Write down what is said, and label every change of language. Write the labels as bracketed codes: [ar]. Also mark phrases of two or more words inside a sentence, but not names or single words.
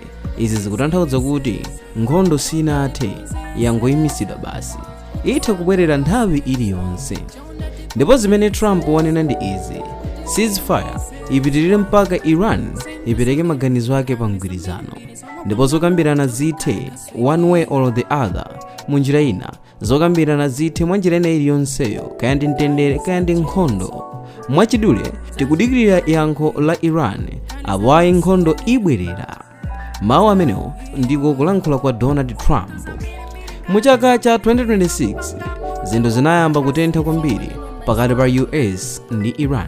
[ny] Izi zikutanthauza kuti nkhondo sinathe, yangoyimisidwa basi, itha kubwerera nthawi iliyonse. Ndipo zimene Trump wanena ndi izi: ceasefire ipitirire mpaka Iran ipereke maganizo ake pa mgwirizano, ndipo zokambirana zithe [en] one way or the other. [ny] Munjira ina zokambirana zithe mwa njira ina iliyonseyo, kaya ndi mtendere kaya ndi nkhondo. Mwachidule tikudikirira yankho la Iran apo ayi nkhondo ibwerera. Mawu amenewo ndiko kulankhula kwa Donald Trump. Mu chaka cha 2026 zinthu zinayamba kutentha kwambiri pakati pa US ndi Iran.